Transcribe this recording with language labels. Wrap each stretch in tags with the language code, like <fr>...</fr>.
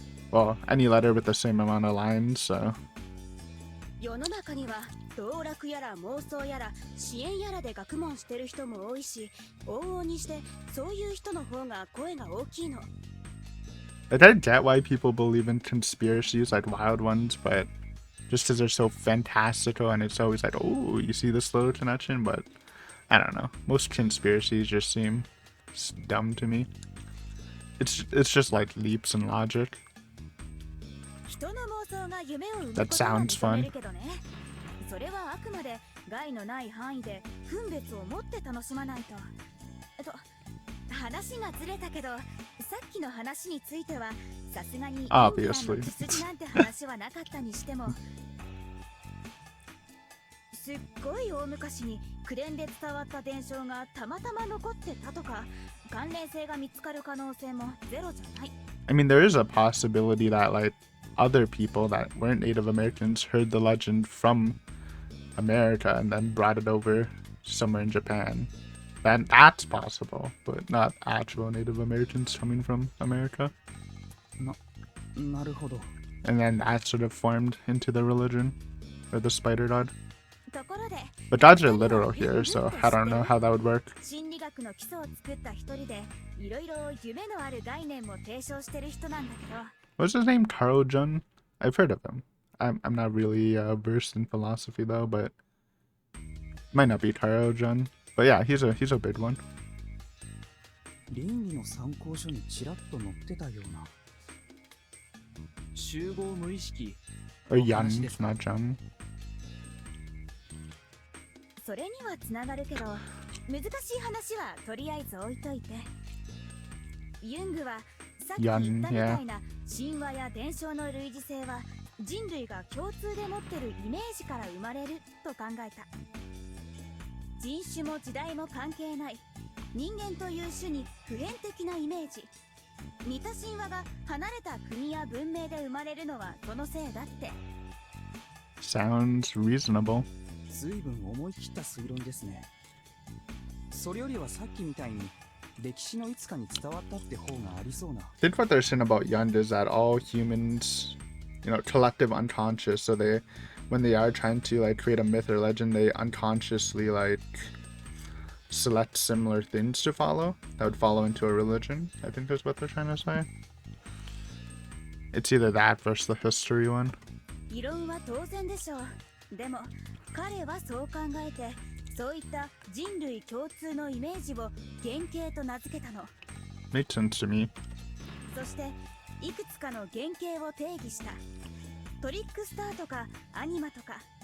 <en>Well, any letter with the same amount of lines, so.</en> <ja>世の中には道楽やら妄想やら支援やらで学問してる人も多いし、往々にしてそういう人の方が声が大きいの。</ja> <en>Like, I get why people believe in conspiracies like wild ones, but just because they're so fantastical and it's always like, oh, you see this little connection, but I don't know. Most conspiracies just seem dumb to me. It's just like leaps in logic.</en> <ja>人の妄想が夢を生む</ja> <en>That</en> <ja>ことは</ja> <en>sounds</en> <ja>認め</ja> <en>fun.</en> <ja>るけどね。それはあくまで害のない範囲で分別を持って楽しまないと。話がずれたけど、さっきの話についてはさすがにインディアンの</ja> <en>Obviously.</en> <ja>血筋なんて話はなかったにしても、すっごい大昔に口伝で伝わった伝承がたまたま残ってたとか、関連性が見つかる可能性もゼロじゃない。</ja> <en>I mean, there is a possibility that like other people that weren't Native Americans heard the legend from America and then brought it over somewhere in Japan. That's possible, but not actual Native Americans coming from America.</en> <ja>なるほど。</ja> <en>And then that sort of formed into the religion, or the spider god.</en> <ja>ところで、</ja> <en>But gods are literal here, so I don't know how that would work.</en> <ja>心理学の基礎を作った一人で、いろいろ夢のある概念も提唱してる人なんだけど、</ja> <en>What's his name? Carl Jung? I've heard of him. I'm not really versed in philosophy though, but might not be Carl Jung. But yeah, he's a big one.</en> <ja>倫理の参考書にちらっと載ってたような。集合無意識。</ja> <en>Or Yang, not Jung.</en> <ja>それにはつながるけど、難しい話はとりあえず置いといて。ユングはさっき言ったみ</ja> <en>Yeah.</en> <ja>たいな神話や伝承の類似性は人類が共通で持ってるイメージから生まれると考えた。人種も時代も関係ない人間という種に普遍的なイメージ。似た神話が離れた国や文明で生まれるのはそのせいだって。</ja> <en>Sounds reasonable.</en> <ja>随分思い切った推論ですね。それよりはさっきみたいに歴史のいつかに伝わったって方がありそうな。</ja> <en>I think what they're saying about Yund is that all humans, collective unconscious, so they, when they are trying to like create a myth or legend, they unconsciously like select similar things to follow that would follow into a religion. I think that's what they're trying to say. It's either that versus the history one.</en> <ja>異論は当然でしょう。でも彼はそう考えて、そういった人類共通のイメージを原型と名付けたの。</ja> <en>Makes sense to me.</en> <ja>そしていくつかの原型を定義した。トリックスターとかアニマとか。</ja>